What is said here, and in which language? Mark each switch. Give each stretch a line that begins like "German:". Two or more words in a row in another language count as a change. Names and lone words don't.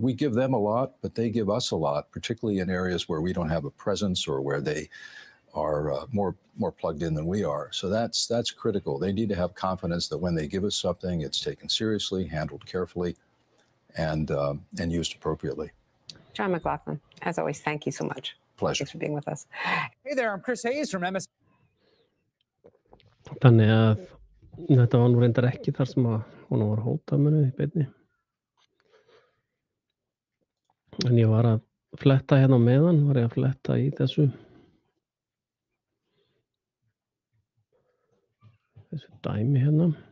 English: We give them a lot, but they give us a lot, particularly in areas where we don't have a presence or where they are more plugged in than we are. So that's critical. They need to have confidence that when they give us something, it's taken seriously, handled carefully, and used appropriately. John McLaughlin, as always, thank you so much. Pleasure. Thanks for being with us. Hey there, I'm Chris Hayes from MS.
Icelandic: Þannig að þetta var nú reyndar ekki þar sem að hún var hótað í beinni. En ég var að fletta hérna á meðan, var ég að fletta í þessu dæmi hérna.